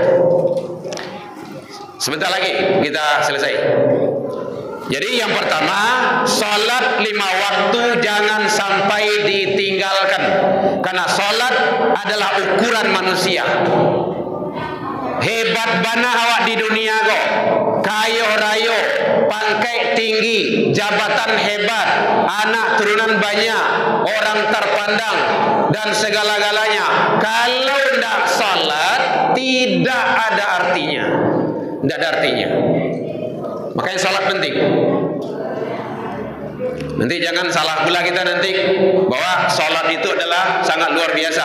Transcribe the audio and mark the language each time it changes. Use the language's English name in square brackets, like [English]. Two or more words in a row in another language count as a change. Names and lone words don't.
[Indonesian] Sebentar lagi kita selesai. Jadi yang pertama, sholat 5 waktu jangan sampai ditinggalkan. Karena sholat adalah ukuran manusia. [Minangkabau] Hebat bana awak di dunia kok. Kayo rayo, pangkai tinggi, [Indonesian] jabatan hebat, anak turunan banyak, orang terpandang, dan segala-galanya. Kalau tidak sholat, tidak ada artinya. Tidak ada artinya. Makanya salat penting. Nanti jangan salah pula kita nanti bahwa salat itu adalah sangat luar biasa.